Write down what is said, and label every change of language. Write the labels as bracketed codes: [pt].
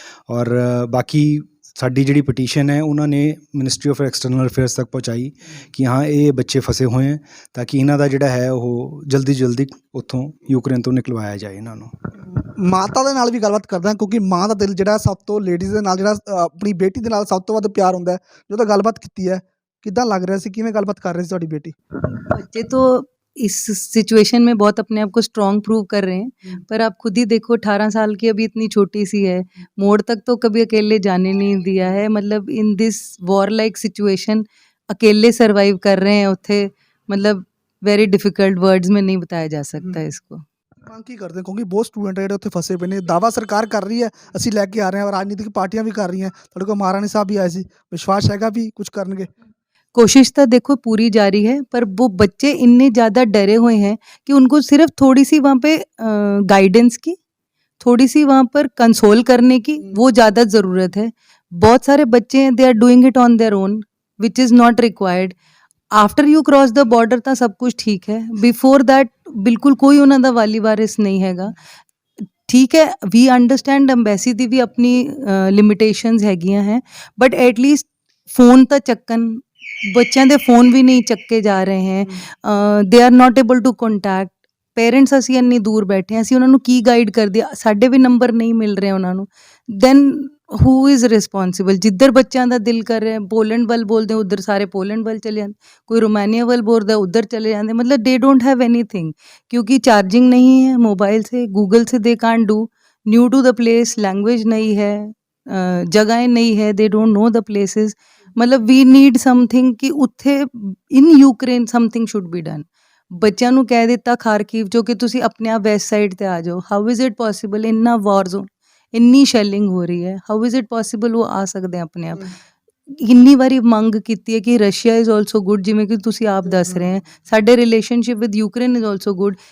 [pa] ਔਰ ਬਾਕੀ ਸਾਡੀ ਜਿਹੜੀ ਪਟੀਸ਼ਨ ਹੈ ਉਹਨਾਂ ਨੇ ਮਿਨਿਸਟਰੀ ਆਫ ਐਕਸਟਰਨਲ ਅਫੇਅਰਸ ਤੱਕ ਪਹੁੰਚਾਈ ਕਿ ਹਾਂ ਇਹ ਬੱਚੇ ਫਸੇ ਹੋਏ ਹੈ, ਤਾਂ ਕਿ ਇਹਨਾਂ ਦਾ ਜਿਹੜਾ ਹੈ ਉਹ ਜਲਦੀ ਉੱਥੋਂ ਯੂਕਰੇਨ ਤੋਂ ਨਿਕਲਵਾਇਆ ਜਾਏ ਇਹਨਾਂ ਨੂੰ। ਮਾਤਾ ਦੇ ਨਾਲ ਵੀ ਗੱਲਬਾਤ ਕਰਦਾ, ਕਿਉਂਕਿ ਮਾਂ ਦਾ ਦਿਲ ਜਿਹੜਾ ਸਭ ਤੋਂ ਲੇਡੀਜ਼ ਦੇ ਨਾਲ ਜਿਹੜਾ ਆਪਣੀ ਬੇਟੀ ਦੇ ਨਾਲ ਸਭ ਤੋਂ ਵੱਧ ਪਿਆਰ ਹੁੰਦਾ ਹੈ। ਜਦੋਂ ਗੱਲਬਾਤ ਕੀਤੀ ਹੈ ਕਿੱਦਾਂ ਲੱਗ ਰਿਹਾ ਸੀ, ਕਿਵੇਂ ਗੱਲਬਾਤ ਕਰ ਰਹੀ ਸੀ ਤੁਹਾਡੀ ਬੇਟੀ? [hi] बच्चे तो इस सिचुएशन में बहुत अपने आप को स्ट्रॉन्ग प्रूव कर रहे हैं, पर आप खुद ही देखो 18 साल की अभी इतनी छोटी सी है, मोड़ तक तो कभी अकेले जाने नहीं दिया है। मतलब [en] in this war like situation [hi] अकेले सर्वाइव कर रहे हैं उत्थे, मतलब [en] very difficult words [hi] में नहीं बताया जा सकता इसको। [pa] ਮੰਗ ਕੀ ਕਰਦੇ, ਕਿਉਂਕਿ ਬਹੁਤ ਸਟੂਡੈਂਟ ਜਿਹੜੇ ਉੱਥੇ ਫਸੇ ਪਏ ਨੇ। ਦਾਅਵਾ ਸਰਕਾਰ ਕਰ ਰਹੀ ਹੈ ਅਸੀਂ ਲੈ ਕੇ ਆ ਰਹੇ ਹਾਂ, ਰਾਜਨੀਤਿਕ ਪਾਰਟੀਆਂ ਵੀ ਕਰ ਰਹੀਆਂ, ਤੁਹਾਡੇ ਕੋਲ ਮਹਾਰਾਣੀ ਸਾਹਿਬ ਵੀ ਆਏ ਸੀ, ਵਿਸ਼ਵਾਸ ਹੈਗਾ ਵੀ ਕੁਝ ਕਰਨਗੇ? [hi] कोशिश तो देखो पूरी जारी है, पर वो बच्चे इतने ज़्यादा डरे हुए हैं कि उनको सिर्फ थोड़ी सी वहाँ पे गाइडेंस की, थोड़ी सी वहाँ पर कंसोल करने की वो ज़्यादा ज़रूरत है। बहुत सारे बच्चे हैं, [en] They are doing it on their own, which is not required. After you cross the border [pa] ਤਾਂ सब कुछ ठीक है, [en] before that [pa] ਬਿਲਕੁਲ ਕੋਈ ਉਹਨਾਂ ਦਾ ਵਾਲੀ ਵਾਰਿਸ ਨਹੀਂ ਹੈਗਾ। ਠੀਕ ਹੈ, [en] we understand [pa] ਅੰਬੈਸੀ ਦੀ ਵੀ ਆਪਣੀ ਲਿਮਿਟੇਸ਼ਨਸ ਹੈਗੀਆਂ ਹੈ, [en] but at least [pa] फ़ोन ਤਾਂ ਚੱਕਣ। ਬੱਚਿਆਂ ਦੇ फ़ोन ਵੀ ਨਹੀਂ ਚੱਕੇ ਜਾ ਰਹੇ ਹੈ, [en] They are not able to contact parents. [pa] ਅਸੀਂ ਇੰਨੀ ਦੂਰ ਬੈਠੇ ਹਾਂ, ਅਸੀਂ ਉਹਨਾਂ ਨੂੰ ਕੀ ਗਾਈਡ ਕਰਦੇ, ਸਾਡੇ ਵੀ ਨੰਬਰ ਨਹੀਂ ਮਿਲ ਰਹੇ ਉਹਨਾਂ ਨੂੰ। [en] Then who is responsible? [pa] ਜਿੱਧਰ ਬੱਚਿਆਂ ਦਾ ਦਿਲ ਕਰ ਰਿਹਾ ਪੋਲੈਂਡ ਵੱਲ ਬੋਲਦੇ ਉੱਧਰ ਸਾਰੇ ਪੋਲੈਂਡ ਵੱਲ ਚਲੇ ਜਾਂਦੇ, ਕੋਈ रोमानिया ਵੱਲ ਬੋਲਦਾ ਉੱਧਰ [hi] चले जाते। मतलब [en] they don't have anything, [hi] क्योंकि चार्जिंग नहीं है मोबाइल से, गूगल से [en] they can't do, new to the place, [hi] language नहीं है, जगहें नहीं है, [en] They don't know the places. मतलब we need something कि उत्थे in Ukraine something should be done. [pa] ਬੱਚਿਆਂ ਨੂੰ ਕਹਿ ਦਿੱਤਾ ਖਾਰਕੀਵ ਜੋ ਕਿ ਤੁਸੀਂ ਆਪਣੇ ਆਪ ਵੈਸਟ ਸਾਈਡ ਤੇ ਆ ਜਾਓ। [en] How is it possible? [pa] ਇੰਨਾ ਵਾਰ ਜ਼ੋਨ, ਇੰਨੀ ਸ਼ੈਲਿੰਗ ਹੋ ਰਹੀ ਹੈ, [en] how is it possible [pa] ਉਹ ਆ ਸਕਦੇ ਆ ਆਪਣੇ ਆਪ। ਇੰਨੀ ਵਾਰੀ ਮੰਗ ਕੀਤੀ ਹੈ ਕਿ [en] Russia is also good, [pa] ਜਿਵੇਂ ਕਿ ਤੁਸੀਂ ਆਪ ਦੱਸ ਰਹੇ ਹੈ, ਸਾਡੇ [en] Relationship with Ukraine is also good.